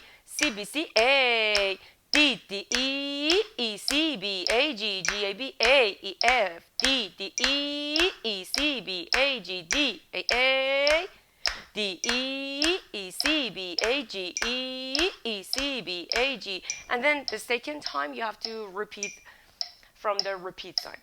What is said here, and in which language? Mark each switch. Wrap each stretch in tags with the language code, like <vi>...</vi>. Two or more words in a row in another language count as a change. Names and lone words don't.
<en>C B C A. D D E E C B A G G A B A E F D D E E C B A G D A A D E E C B A G E E C B A G, and then the second time you have to repeat from the repeat sign.</en>